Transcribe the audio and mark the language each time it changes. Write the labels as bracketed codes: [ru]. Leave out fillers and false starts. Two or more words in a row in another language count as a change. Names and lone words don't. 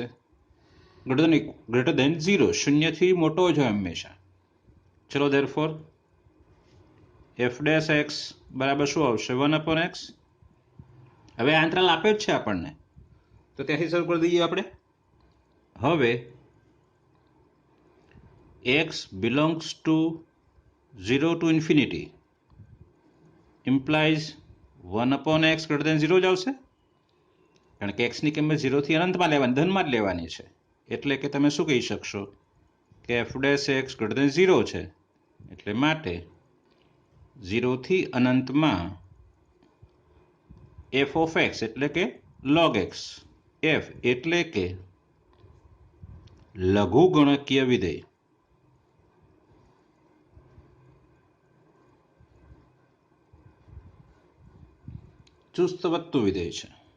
[en] greater than [gu] 0, શૂન્યથી મોટો જ હોય હંમેશા. ચલો therefore f' બરાબર શું આવશે? 1/x. હવે આ અંતરાલ આપ્યો જ છે આપણને, તો ત્યાંથી શરૂ કરી દઈએ આપણે. હવે [en] x belongs to 0 to infinity implies 1/x greater than 0 [gu] જ આવશે, કારણ કે x ની કિંમત 0 થી અનંતમાં લેવાની, ધનમાં જ લેવાની છે. એટલે કે તમે શું કહી શકશો કે [en] f' greater than 0 [gu] છે, એટલે માટે 0 થી અનંતમાં f(x) એટલે કે log x, f એટલે કે લઘુગુણકીય વિધેય. ચુસ્ત વધતું વિધેય છે.